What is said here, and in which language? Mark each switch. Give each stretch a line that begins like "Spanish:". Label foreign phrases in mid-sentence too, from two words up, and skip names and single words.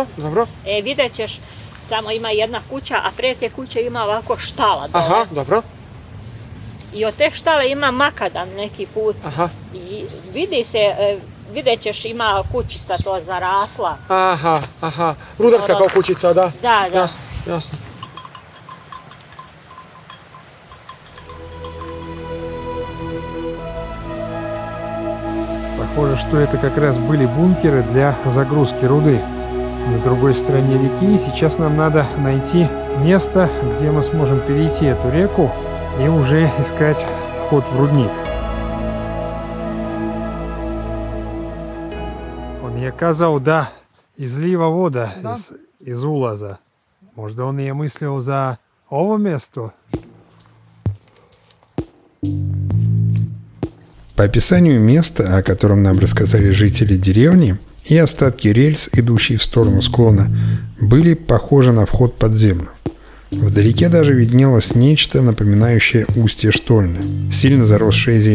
Serbian: Vidjet ćeš, tamo ima jedna kuća, a prije te kuće ima ovako štala dole. Aha, dobro. I od te štale ima makadam neki put. Aha. I vidjet ćeš, ima kućica to zarasla. Aha. Rudarska kao kućica, da? Da. Jasno.
Russian: Похоже, что это как раз были бункеры для загрузки руды на другой стороне реки. И сейчас нам надо найти место, где мы сможем перейти эту реку и уже искать вход в рудник.
Serbian: Он je kazao da izliva voda iz ulaza. Možda on je mislio za ovo mjesto.
Russian: По описанию места, о котором нам рассказали жители деревни, и остатки рельс, идущие в сторону склона, были похожи на вход под землю. Вдалеке даже виднелось нечто, напоминающее устье штольны, сильно заросшее зеленью.